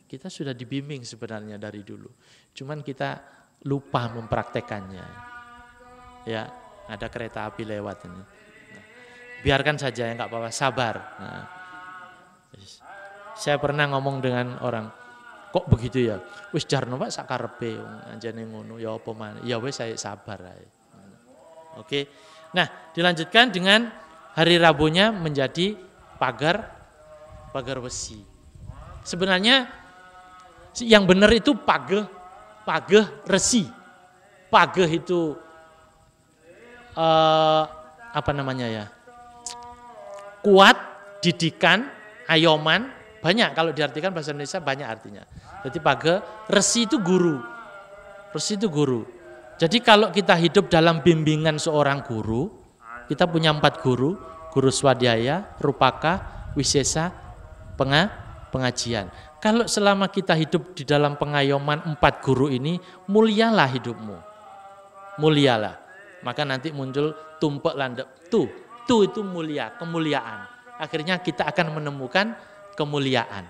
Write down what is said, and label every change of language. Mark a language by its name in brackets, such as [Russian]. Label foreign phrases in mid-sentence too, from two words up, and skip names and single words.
[Indonesian] Kita sudah dibimbing sebenarnya dari dulu, cuman kita lupa mempraktekannya. Ya, ada kereta api lewat ini. Nah, biarkan saja ya, nggak apa-apa, sabar. Nah, saya pernah ngomong dengan orang, kok begitu ya? [Javanese] Wis jarno Pak sakarepe anjene ngono ya apa maneh. Ya wis [Indonesian] saya sabar ae. Oke. Nah, dilanjutkan dengan hari Rabunya menjadi pagar besi. Sebenarnya yang benar itu pageh resi. Pageh itu apa namanya ya? Kuat, didikan, ayoman. Banyak kalau diartikan bahasa Indonesia banyak artinya. Jadi pageh, resi itu guru. Resi itu guru. Jadi kalau kita hidup dalam bimbingan seorang guru, kita punya 4 guru, guru swadhyaya, rupaka, wisesa, pengajian. Kalau selama kita hidup di dalam pengayoman 4 guru ini, mulialah hidupmu. Mulialah. Maka nanti muncul tumpek landep. Tu itu mulia, kemuliaan. Akhirnya kita akan menemukan kemuliaan.